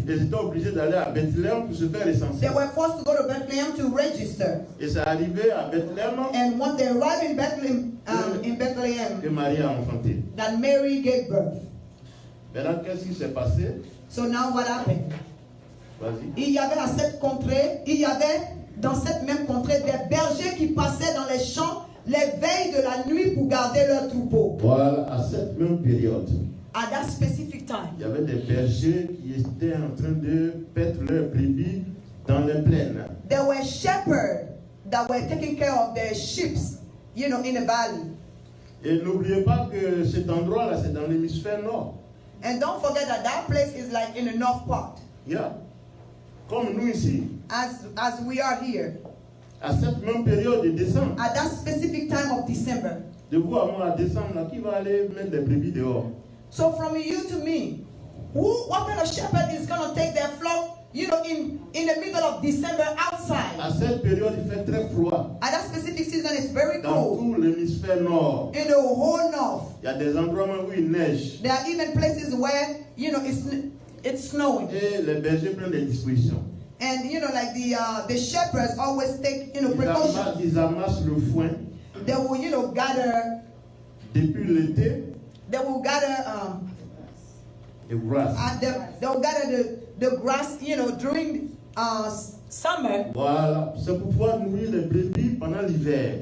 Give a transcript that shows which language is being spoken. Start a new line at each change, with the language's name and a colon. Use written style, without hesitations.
French: Ils étaient obligés d'aller à Bethléem pour se faire licencier.
English: They were forced to go to Bethlehem to register.
French: Et c'est arrivé à Bethléem
English: And once they arrived in Bethlehem,
French: que Marie a enfanté.
English: that Mary gave birth.
French: Maintenant, qu'est-ce qui s'est passé?
English: So now what happened?
French: Vas-y. Il y avait à cette contrée, il y avait dans cette même contrée des bergers qui passaient dans les champs les veilles de la nuit pour garder leurs troupeaux. Voilà, à cette même période,
English: At that specific time,
French: il y avait des bergers qui étaient en train de paître leurs brebis dans les plaines.
English: there were shepherds that were taking care of their sheep, in the valley.
French: Et n'oubliez pas que cet endroit-là, c'est dans l'hémisphère nord.
English: And don't forget that that place is like in the north part,
French: Yeah. Comme nous ici,
English: as we are here.
French: à cette même période de décembre.
English: At that specific time of December.
French: De vous à moi, à décembre, là, qui va aller mettre des brebis dehors?
English: So from you to me, what kind of shepherd is going to take their flock, in the middle of December outside?
French: À cette période, il fait très froid.
English: At that specific season, it's very
French: Dans
English: cold.
French: tout l'hémisphère nord,
English: In the whole north,
French: il y a des endroits où il neige.
English: there are even places where, it's snowing.
French: Et les bergers prennent des dispositions.
English: And, like the shepherds always take, precautions.
French: Ils amassent le foin
English: They will, gather,
French: depuis l'été
English: they will gather,
French: et grasse.
English: they will gather the grass, during summer.
French: Voilà, c'est pour pouvoir nourrir les brebis pendant l'hiver.